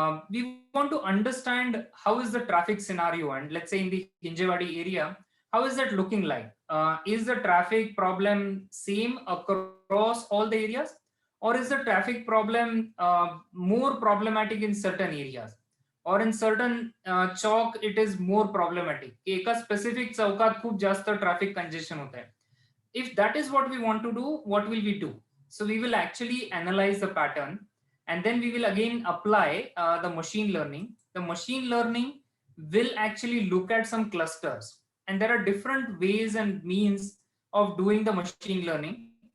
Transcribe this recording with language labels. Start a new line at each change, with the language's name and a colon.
English: We want to understand how is the traffic scenario, and let's say in the Hinjewadi area, how is that looking like? Is the traffic problem same across all the areas, or is the traffic problem more problematic in certain areas, or in certain chalk it is more problematic?
Marathi: Eka specific चौकात खूप जास्त traffic congestion
Hindi: होता है.
English: If that is what we want to do, what will we do? So we will actually analyze the pattern, and then we will again apply the machine learning. The machine learning will actually look at some clusters, and there are different ways and means of doing the machine learning.